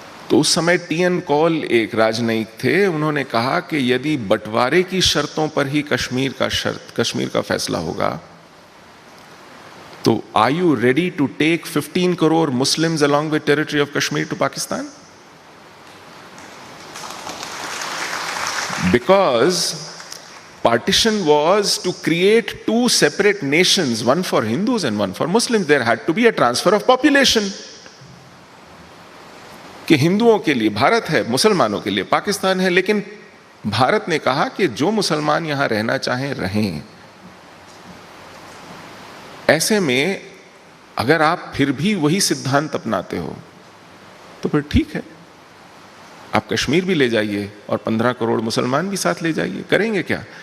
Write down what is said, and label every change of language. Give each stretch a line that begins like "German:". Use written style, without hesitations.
Hindi: तो उस समय टी.एन. कौल एक राजनयिक थे, उन्होंने कहा कि यदि बंटवारे की शर्तों पर ही कश्मीर का फैसला होगा तो
English: Are you ready to take 15 crore Muslims along with territory of Kashmir to Pakistan? Because partition was to create two separate nations, one for Hindus and one for Muslims. There had to be a transfer of population.
Hindi: कि हिंदुओं के लिए भारत है, मुसलमानों के लिए पाकिस्तान है, लेकिन भारत ने कहा कि जो मुसलमान यहां रहना चाहें रहें। ऐसे में अगर आप फिर भी वही सिद्धांत अपनाते हो तो फिर ठीक है, आप कश्मीर भी ले जाइए और 15 करोड़ मुसलमान भी साथ ले जाइए। करेंगे क्या?